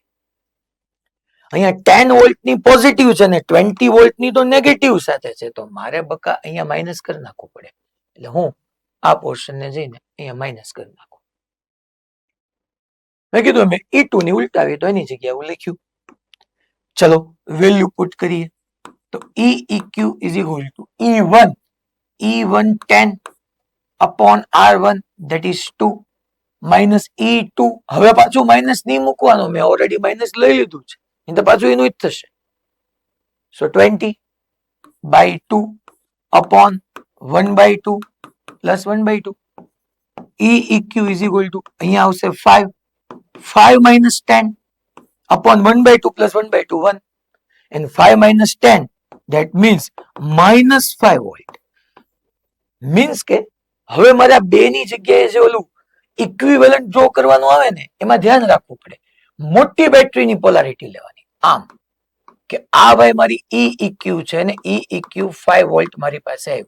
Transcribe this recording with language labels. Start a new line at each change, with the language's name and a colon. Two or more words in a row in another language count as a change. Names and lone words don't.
Gujarati: અહીંયા 10 વોલ્ટની પોઝિટિવ છે ને 20 વોલ્ટની તો નેગેટિવ સાથે છે, તો મારે બકા અહીંયા માઇનસ કરી નાખવું પડે. એટલે હું આ પોર્શનને જઈને અહીંયા માઇનસ કરી નાખું. મેં કીધું મેં E2 ની ઉલટાવી તો એની જગ્યાએ હું લખ્યું.
English: ચલો value put
Gujarati: કરીએ તો
English: E eq is equal to E1 10 upon R1 that is 2 minus E2.
Gujarati: હવે પાછું માઇનસ નહીં મૂકવાનું, મેં ઓલરેડી માઇનસ લઈ લીધું છે, નહીં તો પાછું એનું જ થશે.
English: સો 20 by 2 upon 1 by 2 plus 1 by 2. E eq is equal to
Gujarati: અહીંયા આવશે
English: 5 minus 10 upon 1 by 2 plus 1 by 2 1 and 5 minus 10 that means minus 5 volt.
Gujarati: મીન્સ કે હવે મારા બે ની જગ્યાએ જે ઓલું ઇક્વિવેલન્ટ ડ્રો કરવાનું આવે ને એમાં ધ્યાન રાખવું પડે. મોટી બેટરીની પોલારિટી લેવાની. આમ કે આ ભાઈ મારી E eq છે ને E eq 5 વોલ્ટ મારી પાસે આવ્યું.